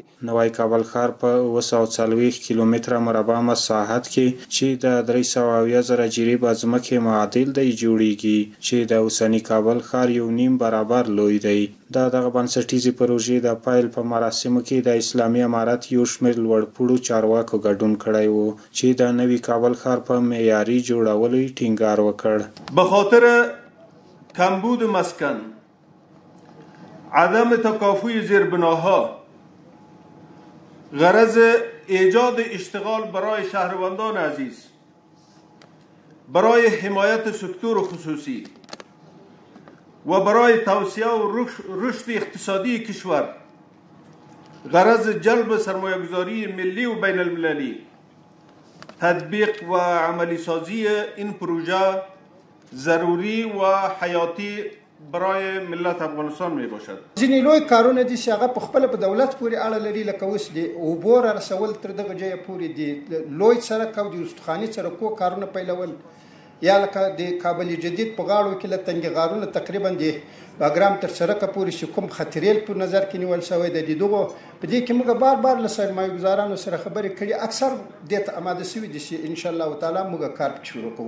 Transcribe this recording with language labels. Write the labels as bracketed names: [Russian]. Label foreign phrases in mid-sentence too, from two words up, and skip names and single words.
[Pashto] نوی کابل ښار په 240 کیلومتره مربع مساحت کې چې د 370,000 جریبه ځمکې معادل دی جوړیږي چې د اوسني کابل ښار یو نیم برابر لوی دی. دغه بنسټیزې پروژې د پیل په مراسمو کې د اسلامي امارت یو شمېر لوړپوړو چارواکو ګډون کړی و چې د نوي کابل ښار په معیاري جوړولو یې ټینګار وکړ. [Persian] به خاطر کمبود مسکن، عدم تکافوی زیربناها، غرض ایجاد اشتغال برای شهروندان عزیز، برای حمایت سکتور خصوصی و برای توسعه و رشد اقتصادی کشور، غرض جلب سرمایه‌گذاری ملی و بین المللی، تطبیق و عملی سازی این پروژه ضروری و حیاتی برای ملت افغانستان می باشد. [Pashto] ځینې لوی کارونه دي چې هغه په خپله په دولت پورې اړه لري، لکه اوس د اوبو را رسول تر دغه ځایه پورې د لوی سړک او د استخواني سړکو کارونه پیلول، یا لکه د کابل جدید په غاړو کې له تنګې غارونه تقریبا د باګرام تر سړکه پورې چې کوم خطرېل په نظر کې نیول شوی دی، د دغو په دې کې موږ بار بار له سرمایه‌ګزارانو سره خبرې کړي، اکثر دې ته اماده شوي دي چې انشاءالله تعالی موږ کار پکې شروع کوو.